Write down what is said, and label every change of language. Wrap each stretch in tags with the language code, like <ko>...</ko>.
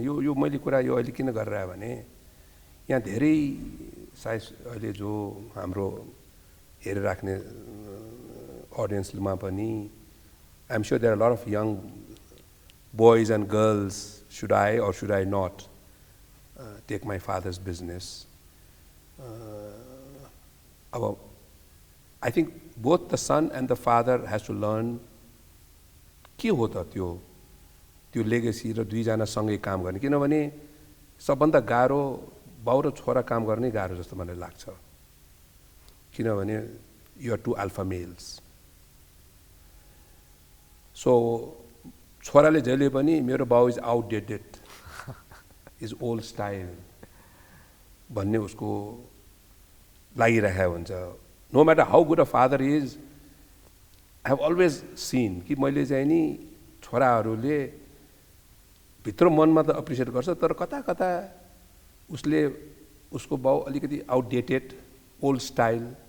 <ne>यो मैले कुरा यो अहिले किन गरेर आयो भने यहाँ धेरै सायद अहिले जो हाम्रो हेरेर राख्ने audience-मा पनि</ne> <en>I'm sure there are a lot of young boys and girls, should I or should I not take my father's business? I think both the son and the father has to learn</en> <ne>के हो त त्यो legacy र दुईजना सँगै काम गर्ने. किनभने सबभन्दा गाह्रो बाउ र छोरा काम गर्ने गाह्रो जस्तो मलाई लाग्छ. किनभने</ne> <en>you are two alpha males.</en> <ne>So छोराले जहिले पनि मेरो बाउ</ne> <en>is outdated, is old style</en> <ne>भन्ने उसको लागिरहेको हुन्छ.</ne> <en>No matter how good a father is, I have always seen</en> <ne>कि मैले चाहिँ नि छोराहरूले भित्र मनमा त अप्रिसिएट गर्छ तर कता कता उसले उसको बाउ अलिकति आउटडेटेड ओल्ड स्टाइल.</ne>